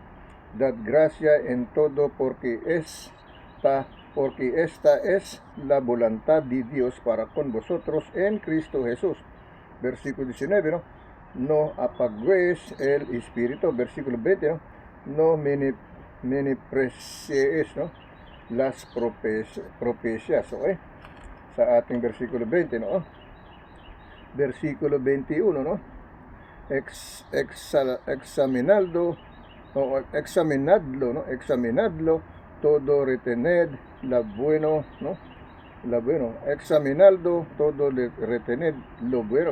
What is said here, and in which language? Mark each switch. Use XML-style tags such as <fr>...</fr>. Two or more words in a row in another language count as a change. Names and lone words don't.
<es>Dad gracia en todo, porque esta es la voluntad de Dios para con vosotros en Cristo Jesús. Versículo 19, ¿no? No apaguéis el espíritu. Versículo 20, ¿no? No menospreciéis, ¿no? Las propicias,</es> <tl>¿eh? Sa ating versículo 20, ¿no?</tl> <es>Versículo 21, ¿no? Examinadlo, ¿no? Examinadlo todo, retened la bueno, ¿no? lo bueno. Examinando todo retened lo bueno.</es>